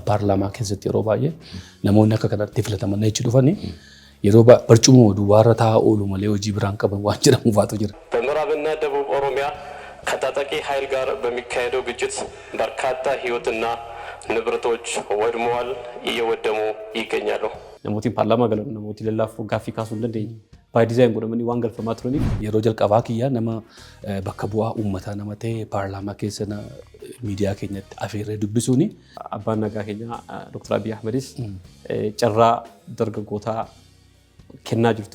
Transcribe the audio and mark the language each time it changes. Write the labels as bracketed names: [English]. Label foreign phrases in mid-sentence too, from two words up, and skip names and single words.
[Oromo] paarlaamaa keessatti yeroo baay'ee namoonni akka kanatti filataman jechi dhufani yeroo barcuma duwwaarra taa'aa oolu malee hojii biraan qaban waan jedhamu faatu jira. [Amharic] በምዕራብና ደቡብ ኦሮሚያ ከታጣቂ ኃይል ጋር በሚካሄደው ግጭት በርካታ ህይወትና ንብረቶች ወድመዋል እየወደሙ ይገኛሉ። [Oromo] namooti paarlaamaa galan namooti lallaafoo gaaffii kaasuu hin dandeenye baay'ee dizaayinii godhamanii waan galfamaa turaniif yeroo jalqabaa kiyyaa nama bakka bu'aa uummataa nama ta'e paarlaamaa keessa miidiyaa keenyatti afeerree dubbisuuni. Abbaan nagaa keenya Dr. Abiy Ahmedis carraa dargaggootaa kennaa jirtu.